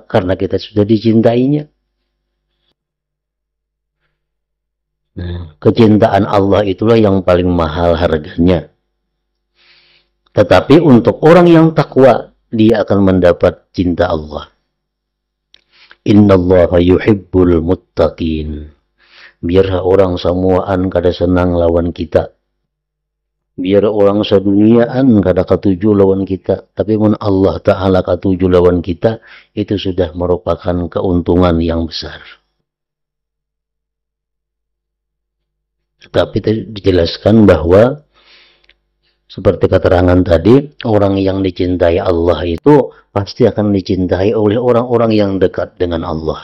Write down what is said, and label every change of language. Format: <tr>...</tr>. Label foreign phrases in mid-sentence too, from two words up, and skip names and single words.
<id>Karena kita sudah dicintainya. Nah, kecintaan Allah itulah yang paling mahal harganya. Tetapi untuk orang yang takwa, dia akan mendapat cinta Allah.</id> <ar>إن الله يحب المتقين.</ar> <bjn>Biar orang semuaan kada senang lawan kita. Biar orang seduniaan kada katuju lawan kita. Tapi mun Allah Ta'ala katuju lawan kita,</bjn> <id>itu sudah merupakan keuntungan yang besar. Tapi dijelaskan bahwa seperti keterangan tadi, orang yang dicintai Allah itu pasti akan dicintai oleh orang-orang yang dekat dengan Allah.</id>